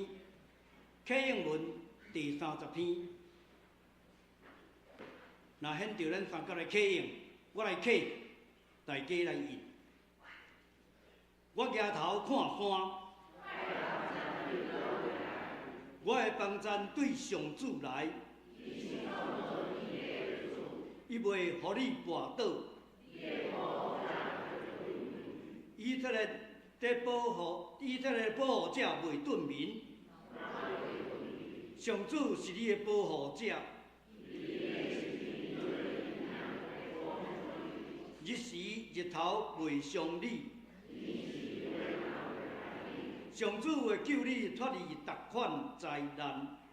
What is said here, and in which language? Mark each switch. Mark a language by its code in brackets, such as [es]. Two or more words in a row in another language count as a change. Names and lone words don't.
[nan] 启应文第30篇，若显着咱三甲来启应，我来启，大家来应。我抬头看山，我的帮赞对上主来，伊袂互你绊倒。以色列的保护者袂遁民，上主是你的保护者。日时日头袂伤你，上主会救你脱离逐款灾难。